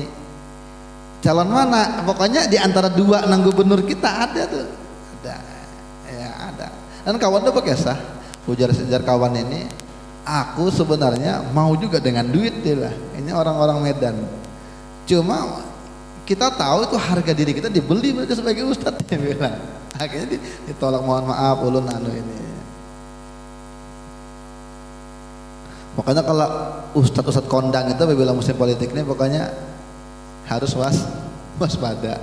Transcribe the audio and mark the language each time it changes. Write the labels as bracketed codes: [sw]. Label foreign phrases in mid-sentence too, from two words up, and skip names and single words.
[bjn] Calon mana? Pokoknya di antara dua nang gubernur kita ada tuh, ada. Dan kawan tuh berkisah, ujar kawan ini, aku sebenarnya mau juga dengan duit dia lah. Ini orang-orang Medan. Cuma kita tahu itu harga diri kita dibeli mereka sebagai ustadz, dia bilang. Akhirnya ditolak, mohon maaf ulun ini. Makanya kalau ustadz kondang itu bilang musim politik ini pokoknya harus waspada.